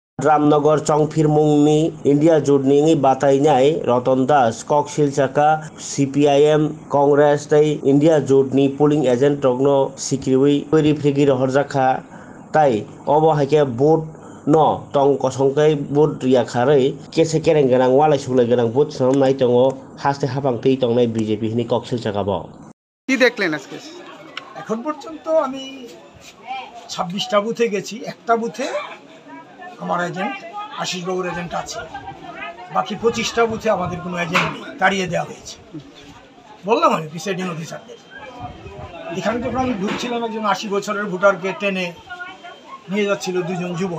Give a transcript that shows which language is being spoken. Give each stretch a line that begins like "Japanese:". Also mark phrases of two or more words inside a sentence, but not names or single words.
Kok Borok: रामनगर चौफिर मुंगनी इंडिया जुटनी बातायनाय रतन दास ककशिल चाका CPIM कांग्रेस तै इंडिया जुटनी पोलिंग एजेंट रगनो सिक्रिवी परिफ्रिगिर हरजाखा ताई अब हाइके भोट न टं कसंकै भोट रिया खारै केसे केरें गोनां वालाय सुलाय गोनां भोट सम नाय दङ हास्ते हाबां तै दंनाय BJP नि ककशिल चाका ब
Bangla: কি দেখলেন আজকে? এখন পর্যন্ত আমি 26টা বুথে গেছি, একটা বুথে আমার এজেন্ট আশিস বাবুর এজেন্ট আছে, বাকি 25টা বুথে আমাদের কোনো এজেন্ট নেই, তাড়িয়ে দেওয়া হয়েছে। বললাম আমি প্রিসাইডিং অফিসারদের, এখানে যখন আমি ঢুকছিলাম একজন 80 বছরের ভোটারকে টেনে নিয়ে যাচ্ছিল দুজন যুবক।